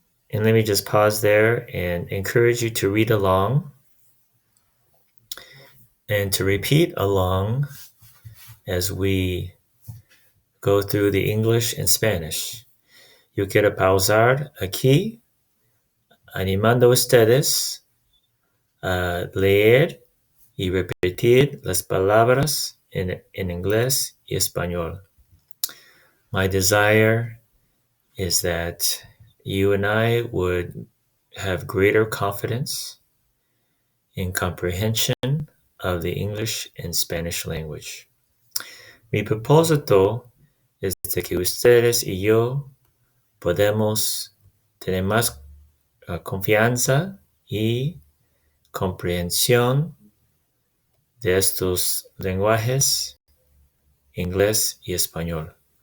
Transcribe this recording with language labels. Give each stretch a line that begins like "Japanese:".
English: And let me just pause there and encourage you to read along and to repeat along as we go through the English and Spanish.
Spanish: Yo quiero pausar aquí, animando a ustedes a leer y repetir las palabras en inglés y español.
English: My desire is that you and I would have greater confidence in comprehension of the English and Spanish language.
Spanish: Mi propósito es de que ustedes y yo podemos tener más confianza y comprensión de estos lenguajes, inglés y español.